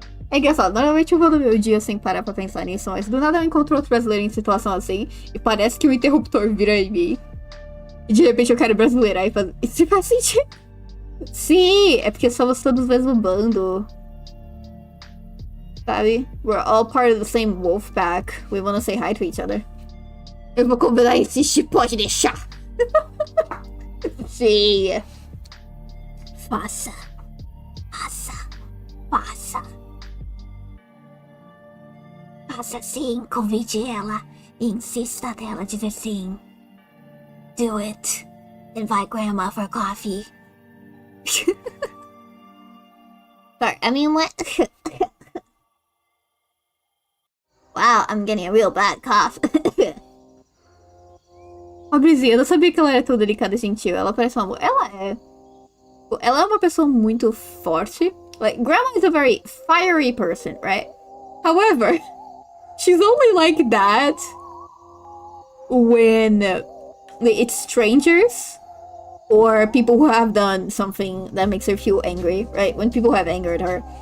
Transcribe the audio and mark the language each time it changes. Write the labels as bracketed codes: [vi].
[pt] É engraçado, normalmente eu vou no meu dia sem parar pra pensar nisso, mas do nada eu encontro outro brasileiro em situação assim, e parece que o interruptor vira em mim. E de repente eu quero brasileirar e fazer... Isso faz sentido? Sim, é porque somos todos do mesmo bando. Sabe? [en] We're all part of the same wolf pack. We wanna say hi to each other. [pt] Eu vou combinar esse pode deixar. Sim. Faça. Faça. Faça. Faça sim, convide ela e insista até ela dizer sim. [en] Do it. Invite grandma for coffee. Sorry, I mean what? Wow, I'm getting a real bad cough. [pt] Pobrezinha, eu não sabia que ela era tão delicada e gentil. Ela parece uma amor. Ela é. Ela é uma pessoa muito forte. [en] Like, grandma is a very fiery person, right? However, she's only like that when it's strangers or people who have done something that makes her feel angry, right? When people have angered her.